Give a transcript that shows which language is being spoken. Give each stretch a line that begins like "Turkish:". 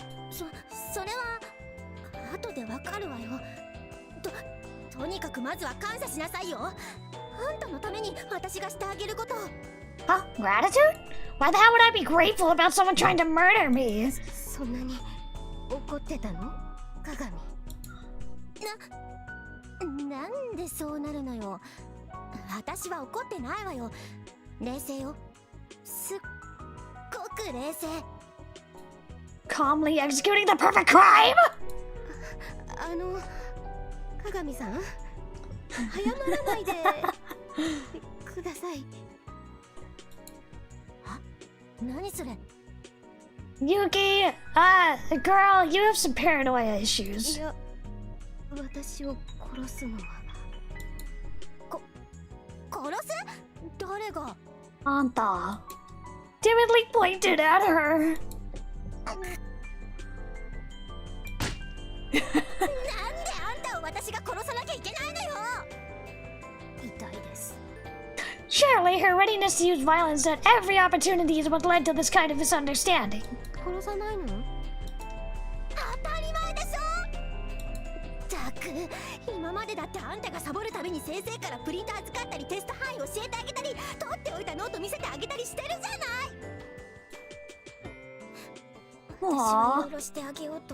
Japanese: それは後でわかるわよ。とにかくまずは感謝しなさいよ。あんたのために私がしてあげること。
English: Huh? Gratitude? Why the hell would I be grateful about someone trying to murder me?
Japanese: そんなに怒ってたの鏡。なんでそうなるのよ。私は怒ってないわよ。冷静よ。すっごく冷静。
English: Calmly executing the perfect crime?
Japanese: 鏡さん、謝らないでください。何それ。
English: Yuki, girl, you have some paranoia issues.
Japanese: いや、私を殺すのは。殺す？誰が？
English: Anta. Timidly pointed at her.
Japanese: なんであんたを私が殺さなきゃいけないのよ。痛いです。
English: Surely her readiness to use violence at every opportunity is what led to this kind of misunderstanding.
Japanese: 殺さないの？当たり前でしょ。ったく、今までだってあんたがサボるたびに先生からプリント預かったりテスト範囲教えてあげたり取っておいたノート見せてあげたりしてるじゃない。私はいろいろしてあげようと。